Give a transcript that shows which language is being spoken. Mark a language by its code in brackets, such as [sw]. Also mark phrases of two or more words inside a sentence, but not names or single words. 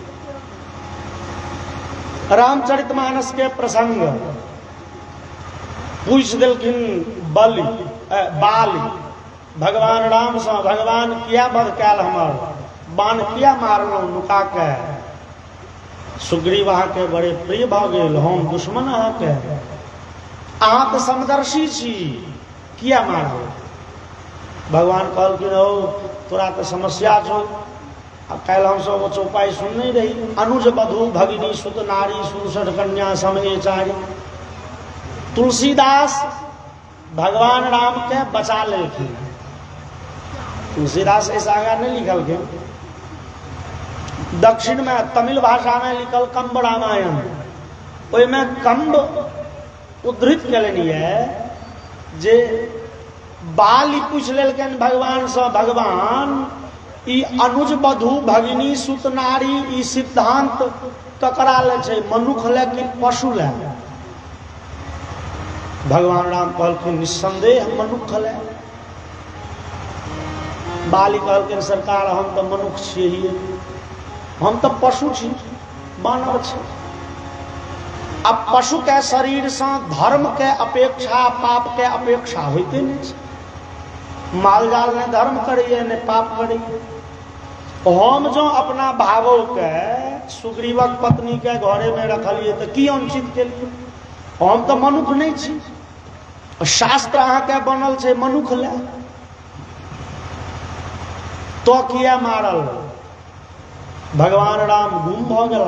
[mai] रामचरितमानस के प्रसंग पूछ दिलखिन बाली भगवान राम से, भगवान किया बध कैल हमर, बाण किया मारलो नुका के, सुग्रीव के बड़े प्रिय भ गेल, हम दुश्मन अहाँके, अहाँ तो समदर्शी छी, किया मारलो। भगवान कहलखिन हो तोरा तो समस्या छो, कैल हम सब चौपाई सुन नहीं रही, [awa] अनुज बधु भगिनी सुत नारी सुसठ कन्या समय चारी। [mai] तुलसीदास भगवान राम के बचा लेखिन, तुलसीदास ऐसा आगा नहीं लिखल के। दक्षिण में तमिल भाषा में लिखल कंब रामायण, में कंब उद्धृत कलनी है जे बाली पूछ लेलकन भगवान से, भगवान ई [awa] अनुज बधु भगिनी सुत नारी [mai] ई सिद्धांत ककरा ले छे, मनुख ले कि पशु ले। भगवान राम कहलखिन निस्संदेह मनुख ले। बाली कहलखिन सरकार हम तो मनुख छिए, हम तो पशु छी, मानव छी। अब पशु के शरीर से धर्म के अपेक्षा पाप के अपेक्षा होते नहीं। माल जाल ने धर्म करिए ने पाप करिए। हम जो अपना भावो के सुग्रीवक पत्नी के घरे में रखलिए तो की अनुचित के लिए, हम तो मनुख नहीं छी। शास्त्र अहाँ के बनल छे मनुख ले, तो किया मारल। भगवान राम गुम भ गला।